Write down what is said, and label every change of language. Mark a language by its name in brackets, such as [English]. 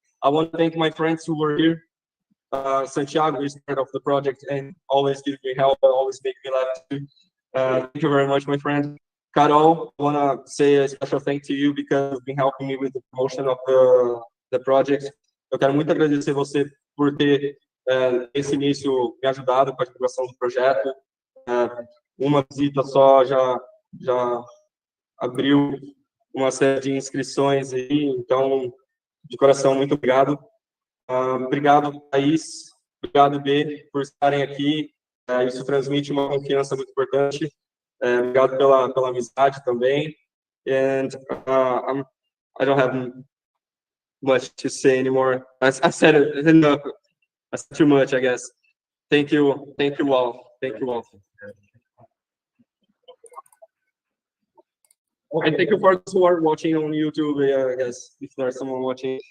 [English] I want to thank my friends who were here. Santiago is part of the project and always gives me help, always make me laugh too. Thank you very much, my friend. Carol, I want to say a special thank to you because you've been helping me with the promotion of the project. [Portuguese] Eu quero muito agradecer você por ter, nesse início, me ajudado com a divulgação do projeto. Uma visita só já abriu uma série de inscrições aí, então, de coração, muito obrigado. Obrigado, Thaís. Obrigado, B, por estarem aqui. Isso transmite uma confiança muito importante. Obrigado pela amizade também. [English] And I don't have much to say anymore. I said it enough. I said too much, I guess. Thank you all. Thank you all. And thank you for those who are watching on YouTube, I guess, if there's someone watching.